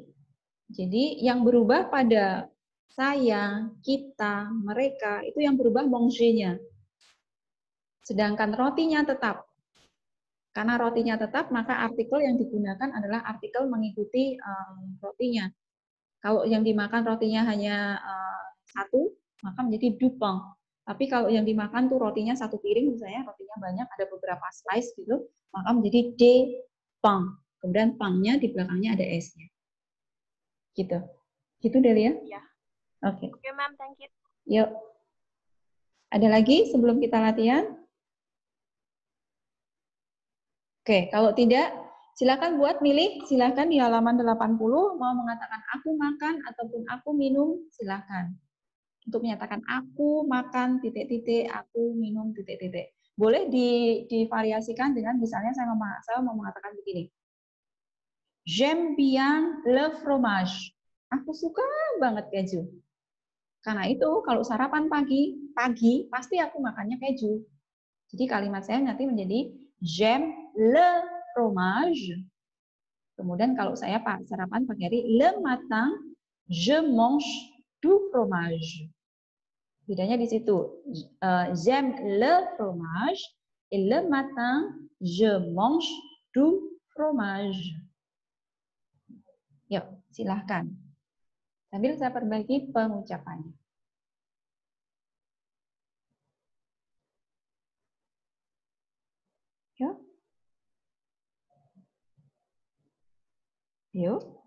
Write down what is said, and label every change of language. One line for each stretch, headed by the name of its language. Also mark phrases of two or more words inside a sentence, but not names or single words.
Indonesian: Jadi yang berubah pada saya, kita, mereka, itu yang berubah manger-nya. Sedangkan rotinya tetap. Karena rotinya tetap, maka artikel yang digunakan adalah artikel mengikuti rotinya. Kalau yang dimakan rotinya hanya satu, maka menjadi
French: du pain.
Indonesian: Tapi kalau yang dimakan tuh rotinya satu piring, misalnya rotinya banyak, ada beberapa slice gitu, maka menjadi
French: de pain.
Indonesian: Kemudian pain-nya di belakangnya ada S-nya. Gitu. Gitu Delia? Iya. Oke. Oke,
English: Ma'am, thank you.
Indonesian: Yuk. Ada lagi sebelum kita latihan? Oke, kalau tidak, Silakan buat milih, silakan di halaman 80 mau mengatakan aku makan ataupun aku minum, silakan. Untuk menyatakan aku makan titik-titik, aku minum titik-titik. Boleh divariasikan dengan misalnya saya mau mengatakan begini.
French: J'aime bien le fromage.
Indonesian: Aku suka banget keju. Karena itu kalau sarapan pagi pasti aku makannya keju. Jadi kalimat saya nanti menjadi
French: j'aime le fromage.
Indonesian: Kemudian kalau saya sarapan pagi hari,
French: le matin, je mange du fromage.
Indonesian: Bedanya di situ.
French: J'aime le fromage et le matin, je mange du fromage.
Indonesian: Yuk, silahkan. Sambil saya perbaiki pengucapannya. Yuk. Yuk.